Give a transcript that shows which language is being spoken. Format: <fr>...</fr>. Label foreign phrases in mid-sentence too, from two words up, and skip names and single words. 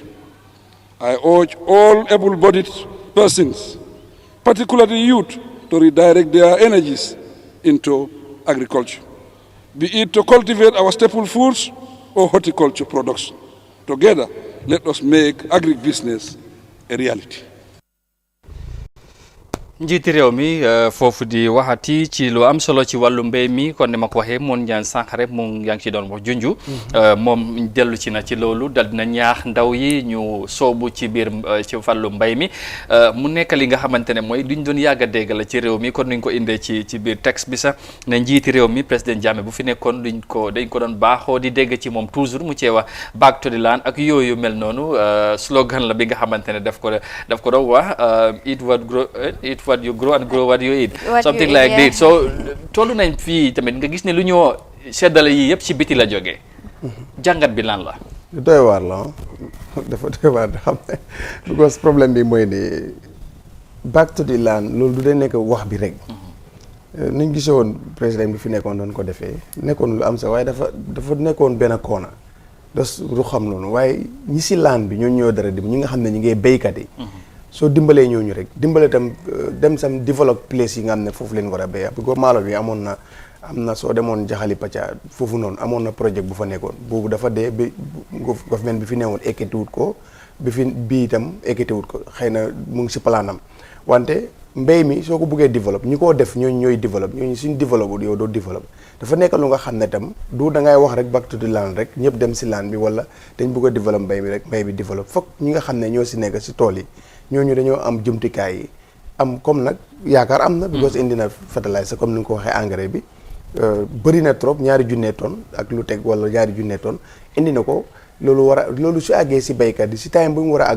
<en>I urge all able-bodied persons, particularly youth, to redirect their energies into agriculture, be it to cultivate our staple foods or horticulture production. Together, let us make agribusiness a reality.</en> <wo>njiiti réew mi foofu di waxati ci lu am solo ci wàllu mbéy mi kon ni ma ko waxee moon ñaan sànq rek mu yaa ngi ci doon wax junju moom dellu ci na ci loolu dal dina ñaax ndaw yi ñu soobu ci biir ci wàllu mbéy mi mu nekk li nga xamante ne mooy duñ doon yàgg a dégg la ci réew mi kon nuñ ko indee ci biir texte bi sax ne njiiti réew mi président Jammeh bu fi nekkoon dañ ko doon baaxoo di dégg ci moom toujours mu cee wax</wo> <en>back to the land</en> <wo>ak yooyu mel noonu slogan la bi nga xamante ne daf ko doon wax</wo> <en>eat what you grow and grow what you eat. Something like that.</en> <wo>So tollu nañ fii tamit nga gis ne lu ñoo seddale yi yëpp ci biti la jógee. jàngat bi lan la. doy waar la dafa doy waar xam ne because problème bi mooy ne</wo> <en>back to the land</en> <wo>loolu du dee nekk wax bi rek. ni ñu gisee woon président bi fi nekkoon doon ko defee nekkoon lu am sax waaye dafa nekkoon benn koona das du xam noonu waaye ñi si land bi ñoo dara di ñi nga xam ne ñi ngay béykat yi. soo dimbalee ñooñu rek dimbale tam dem sam</wo> <en>develop place</en> <wo>yi nga xam ne foofu leen war a béy</wo> <fr>parce que</fr> <wo>maalo bi am na soo demoon jaxali pacca foofu noonu amoon na projet bu fa nekkoon boobu dafa dee bi government bi fi newoon ekkatiwut ko bii itam ekkatiwut ko xëy na mu ngi si palaanam wante mbéy mi soo ko buggee développe ñi koo def ñooy développe ñooñu suñ développe yow doo développe dafa nekk lu nga xam ne tam du da ngay wax rek</wo> <en>back to the land</en> <wo>rek ñëpp dem si land bi wala dañ bëgg a développe mbéy mi rek mbéy bi développe foog ñi nga xam ne ñoo si nekk si tool yi ñooñu dañoo am jumtukaay yi am comme nag yaakaar am na because indi na fertilizer comme ni nga ko waxee engrais bi bëri na trop 2 junne tonnes ak lu teg wala 2 junne tonnes indi na ko loolu su àggee si béykat yi si time bu mu war a àgg</wo>